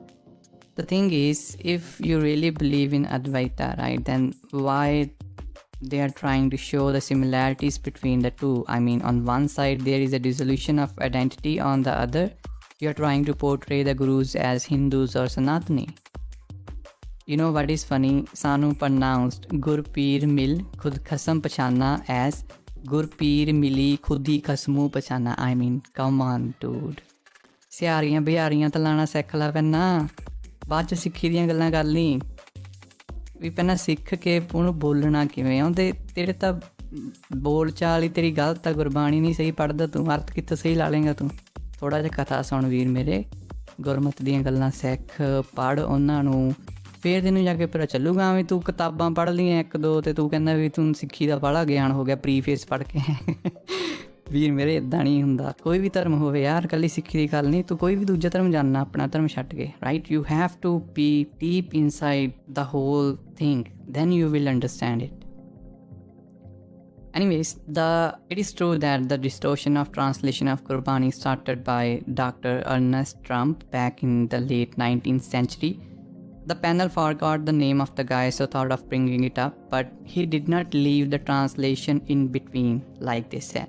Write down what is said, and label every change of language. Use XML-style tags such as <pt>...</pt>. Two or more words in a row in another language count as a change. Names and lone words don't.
<en>The thing is, if you really believe in Advaitha, right, then why they are trying to show the similarities between the two? I mean, on one side there is a dissolution of identity, on the other you are trying to portray the gurus as Hindus or Sanatani. You know what is funny? Sanu pronounced</en> <pa>ਗੁਰ ਪੀਰ ਮਿਲ ਖੁਦ ਖਸਮ ਪਛਾਣਾ</pa> <en>as</en> <pa>ਗੁਰ ਪੀਰ ਮਿਲੀ ਖੁਦੀ ਖਸਮੁ ਪਛਾਣਾ.</pa> <en>I mean, come on, dude.</en> <pa>ਸਿਆਰੀਆਂ ਬਿਹਾਰੀਆਂ ਤਾਂ ਲਾਣਾ ਸਿੱਖ ਲਾ ਪਹਿਲਾਂ, ਬਾਅਦ 'ਚ ਸਿੱਖੀ ਦੀਆਂ ਗੱਲਾਂ ਕਰ ਲਈ ਵੀ ਪਹਿਲਾਂ ਸਿੱਖ ਕੇ ਉਹਨੂੰ ਬੋਲਣਾ ਕਿਵੇਂ ਆਉਂਦੇ। ਤੇਰੇ ਤਾਂ ਬੋਲ ਚਾਲ ਹੀ ਤੇਰੀ ਗਲਤ ਆ, ਗੁਰਬਾਣੀ ਨਹੀਂ ਸਹੀ ਪੜ੍ਹਦਾ ਤੂੰ, ਅਰਥ ਕਿੱਥੋਂ ਸਹੀ ਲਾ ਲੇਂਗਾ ਤੂੰ। ਥੋੜ੍ਹਾ ਜਿਹਾ ਕਥਾ ਸੁਣ ਵੀਰ ਮੇਰੇ, ਗੁਰਮਤ ਦੀਆਂ ਗੱਲਾਂ ਸਿੱਖ, ਪੜ੍ਹ ਉਹਨਾਂ ਨੂੰ, ਫਿਰ ਤੈਨੂੰ ਜਾ ਕੇ ਪਤਾ ਚੱਲੂਗਾ। ਵੀ ਤੂੰ ਕਿਤਾਬਾਂ ਪੜ੍ਹ ਲਈਆਂ ਇੱਕ ਦੋ ਅਤੇ ਤੂੰ ਕਹਿੰਦਾ ਵੀ ਤੂੰ ਸਿੱਖੀ ਦਾ ਬਾਹਲਾ ਗਿਆਨ ਹੋ ਗਿਆ ਪ੍ਰੀਫੇਸ ਪੜ੍ਹ ਕੇ। ਵੀਰ ਮੇਰੇ ਇੱਦਾਂ ਨਹੀਂ ਹੁੰਦਾ, ਕੋਈ ਵੀ ਧਰਮ ਹੋਵੇ ਯਾਰ, ਇਕੱਲੀ ਸਿੱਖੀ ਦੀ ਗੱਲ ਨਹੀਂ, ਤੂੰ ਕੋਈ ਵੀ ਦੂਜਾ ਧਰਮ ਜਾਣਨਾ ਆਪਣਾ ਧਰਮ ਛੱਡ ਕੇ, ਰਾਈਟ।</pa> <en>you have to be deep inside the whole thing, then you will understand it. Anyways, it is true that the distortion of translation of Gurbani started by Dr. Ernest Trump back in the late 19th century. The panel forgot the name of the guy, so thought of bringing it up, but he did not leave the translation in between like they said.</en>